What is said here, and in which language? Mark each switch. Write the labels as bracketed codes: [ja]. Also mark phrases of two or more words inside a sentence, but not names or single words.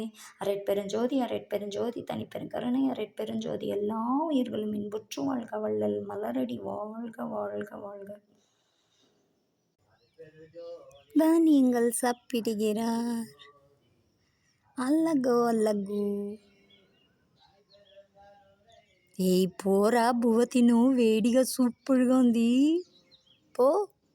[ta] அருட்பெருஞ்சோதி அருட்பெருஞ்சோதி தனிப்பெருங்கருணை அருட்பெருஞ்சோதி. எல்லா உயிர்களும் இன்புற்று வாழ்க. வள்ளல் மலரடி வாழ்க வாழ்க வாழ்க. தானியங்கள் சாப்பிடுகிறார். அல்லகோ அல்லகோ. [te] ఏయ్ పోరా బువ్వ తిను, వేడిగా సూపర్గా ఉంది. పో.